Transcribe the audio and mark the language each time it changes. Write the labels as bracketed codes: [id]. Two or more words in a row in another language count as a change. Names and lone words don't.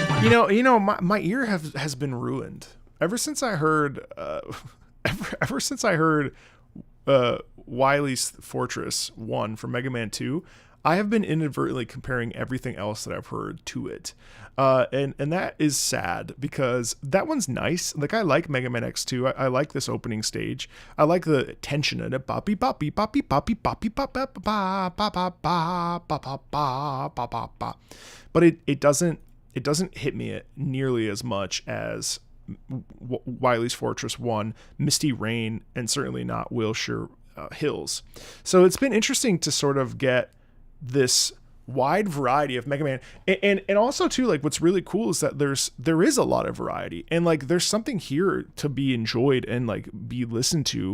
[en] my ear has been ruined ever since I heard Wily's Fortress 1 from Mega Man 2. I have been inadvertently comparing everything else that I've heard to it. And that is sad because that one's nice. Like, I like Mega Man X2. I like this opening stage. I like the tension in it. Boppy boppy boppy boppy boppy bop bop ba ba ba ba ba ba ba ba ba ba. But it doesn't hit me nearly as much as Wily's Fortress 1, Misty Rain, and certainly not Wilshire Hills. So it's been interesting to sort of get this wide variety of Mega Man, and also too, like, what's really cool is that there is a lot of variety, and like there's something here to be enjoyed and like be listened to.